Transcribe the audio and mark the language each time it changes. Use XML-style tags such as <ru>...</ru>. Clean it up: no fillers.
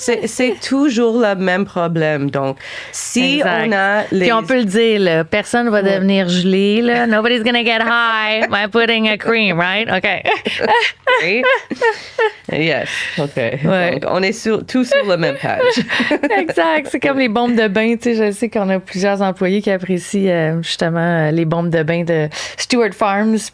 <fr>C'est toujours le même problème. Donc, si on a Puis on peut le dire, là, personne va devenir gelé, là.</fr> <en>Nobody's gonna get high by putting a cream, right? OK. Right? Yes. OK.</en> <fr>Donc, on est tous sur le même page. Exact. C'est comme les bombes de bain. Tu sais, je sais qu'on a plusieurs employés qui apprécient justement les bombes de bain de Stewart Farms.</fr>